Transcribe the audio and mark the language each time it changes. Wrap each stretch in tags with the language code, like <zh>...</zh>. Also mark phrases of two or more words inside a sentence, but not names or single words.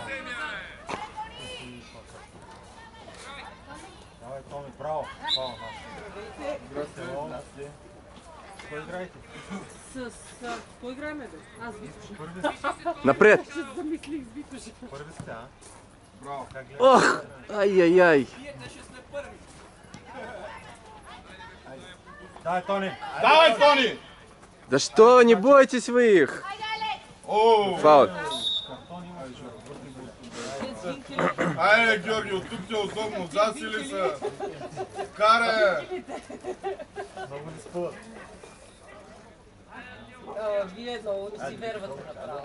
<bg>Давай, Томи, браво! Здрасте. Кой играете? С кой играеме, бе? Аз Витоша. Напред! Замислих с Витоша. Първи сте, а? Браво. Ох! Ай-яй-яй! Давай, Тони! Давай, Тони!</bg> <ru>Да что, не бойтесь вы их! Оу!</ru> <bg>Фаул! Айде, Георги, от тук ти е удобно. Засили се. Каре! Много не спъват. Вие много не си вервате направо.</bg>